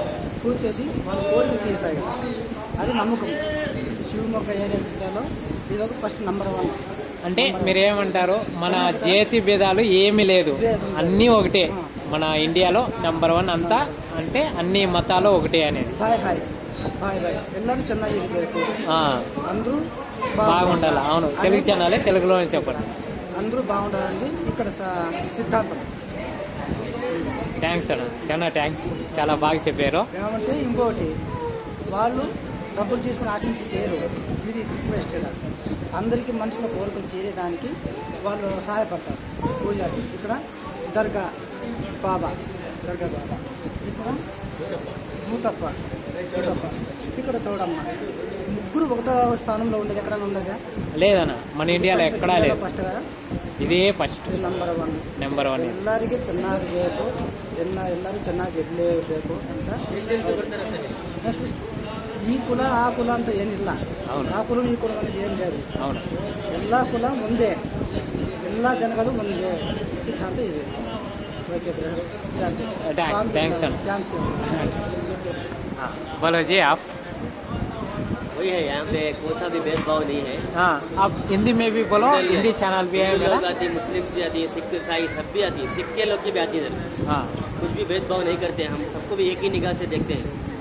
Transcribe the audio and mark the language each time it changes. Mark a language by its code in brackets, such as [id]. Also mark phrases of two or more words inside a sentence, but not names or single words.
[te] పూజ చేసి వాళ్ళ కోరికలు తీరుతాయి. అది నమ్మకం. శివమొగ్గ ఏరియా జిల్లాలో ఇది ఒక [en] first number [te] 1. అంటే మీరేమంటారు, మన జాతి భేదాలు ఏమీ లేదు, అన్నీ ఒకటే. మన ఇండియాలో నెంబర్ 1 అంతా, అంటే అన్ని మతాలు ఒకటే అనేది. బాయ్ బాయ్ బాయ్ బాయ్ [kn] ಎಲ್ಲರೂ ಚೆನ್ನಾಗಿರಬೇಕು, [te] అందరూ బాగుండాలి. అవును, తెలుగు ఛానలే, తెలుగులోనే చెప్పండి. అందరూ బాగుండాలని ఇక్కడ సిద్ధాంతం. థ్యాంక్స్ అన్న, చాలా థ్యాంక్స్, చాలా బాగా చెప్పారు. ఏమంటే ఇంకోటి, వాళ్ళు డబ్బులు తీసుకుని ఆశించి చేయరు. ఇది రిక్వెస్ట్. అందరికీ మనుషుల కోరికలు చేరేదానికి వాళ్ళు సహాయపడతారు. పూజారి ఇక్కడ దర్గా బాబా, ఇక్కడ మూతప్ప, ఇక్కడ చూడమ్మ. ముగ్గురు ఒకటో స్థానంలో ఉండేది ఎక్కడైనా ఉండగా లేదన్న, మన ఇండియాలో ఎక్కడా లేదు. ఫస్ట్ [kn] ಇದೇ [en] first number [kn] 1. ಎಲ್ಲರಿಗೆ ಚೆನ್ನಾಗಿರಬೇಕು, ಎಲ್ಲರೂ ಚೆನ್ನಾಗಿರಲೇಬೇಕು ಅಂತ. ಈ ಕುಲ ಆ ಕುಲ ಅಂತ ಏನಿಲ್ಲ. ಆ ಕುಲ ಈ ಕುಲ [te] అనేది ఏం లేదు. [kn] ಎಲ್ಲ ಕುಲ ಒಂದೇ, ಎಲ್ಲ ಜನಗಳು ಒಂದೇ ಸಿದ್ಧಾಂತ ಇದೆ. [en] okay brother, [kn] ಥ್ಯಾಂಕ್ಸ್ ಅಣ್ಣ. ಥ್ಯಾಂಕ್ಸ್. [hi] बोलो जी आप. वही है, यहाँ पे कोई सा भी भेदभाव नहीं है. हाँ, आप हिंदी में भी बोलो, हिंदी चैनल भी है मेरा. मुस्लिम से आती है, सिख ईसाई सब भी आती है, सिख के लोग की भी आती है. हाँ, कुछ भी भेदभाव नहीं करते हैं, हम सबको भी एक ही निगाह से देखते हैं.